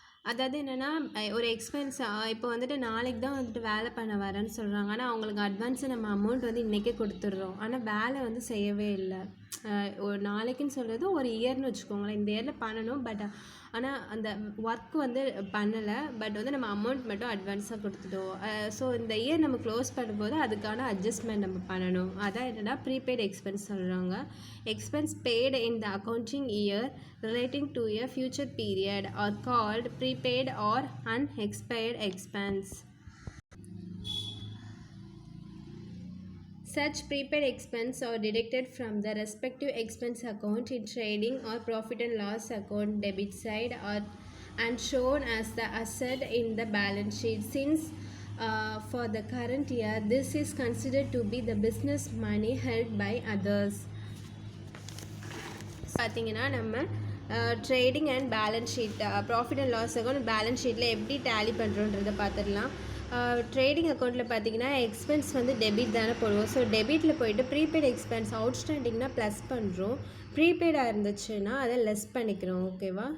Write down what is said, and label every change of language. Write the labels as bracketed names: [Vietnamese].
[Tamil] அதாவது என்னென்னா ஒரு எக்ஸ்பென்ஸ் இப்போ வந்துட்டு நாளைக்கு தான் வந்துட்டு வேலை பண்ண வரேன்னு சொல்கிறாங்க, ஆனால் அவங்களுக்கு அட்வான்ஸை நம்ம அமௌண்ட் வந்து இன்றைக்கே கொடுத்துட்றோம், ஆனால் வேலை வந்து செய்யவே இல்லை. ஒரு நாளைக்குன்னு சொல்கிறது ஒரு இயர்னு வச்சுக்கோங்களேன். இந்த இயரில் பண்ணணும். பட் ஆனால் அந்த ஒர்க் வந்து பண்ணலை. பட் வந்து நம்ம அமௌண்ட் மட்டும் அட்வான்ஸாக கொடுத்துட்டோம். ஸோ இந்த இயர் நம்ம க்ளோஸ் பண்ணும்போது அதுக்கான அட்ஜஸ்ட்மெண்ட் நம்ம பண்ணணும். அதான் என்னென்னா ப்ரீபெய்ட் எக்ஸ்பென்ஸ் சொல்கிறாங்க. [English] Expense paid in the accounting year relating to a future period are called prepaid or unexpired expense. Such prepaid expense are deducted from the respective expense account in trading or profit and loss account debit side and shown as the asset in the balance sheet. Since for the current year, this is considered to be the business money held by others. [Tamil] பார்த்தீங்கன்னா நம்ம trading and balance sheet, profit and loss account balance ஷீட்டில் எப்படி tally பண்ணுறோன்றதை பார்த்துடலாம். Trading அக்கௌண்ட்டில் பார்த்தீங்கன்னா expense வந்து debit தானே போடுவோம். ஸோ டெபிட்டில் போயிட்டு ப்ரீபெய்ட் எக்ஸ்பென்ஸ் அவுட்ஸ்டாண்டிங்னா ப்ளஸ் பண்ணுறோம், ப்ரீபெய்டாக இருந்துச்சுன்னா அதை லெஸ் பண்ணிக்கிறோம். ஓகேவா?